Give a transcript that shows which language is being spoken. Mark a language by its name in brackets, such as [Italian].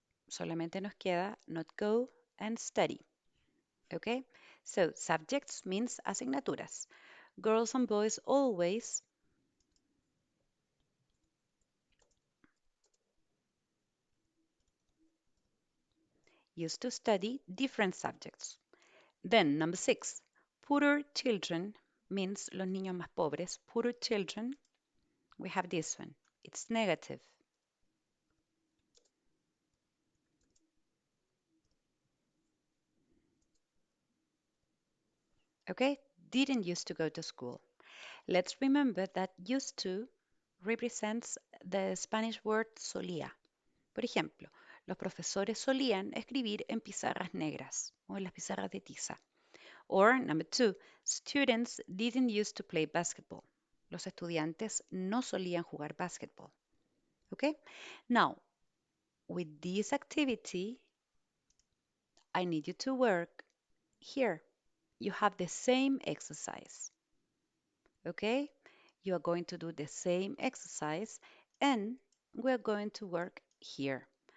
[Spanish] Solamente nos queda [English] not go and study. Okay? So subjects means asignaturas. Girls and boys always used to study different subjects. Then, number 6, poorer children means [Spanish] los niños más pobres. [English] Poorer children, we have this one. It's negative. Okay? Didn't used to go to school. Let's remember that used to represents the Spanish word solía. [Spanish] Por ejemplo, los profesores solían escribir en pizarras negras o en las pizarras de tiza. [English] Or number 2, students didn't used to play basketball. [Spanish] Los estudiantes no solían jugar basketball. [English] Okay? Now, with this activity, I need you to work here. You have the same exercise. Okay? You are going to do the same exercise and we're going to work here.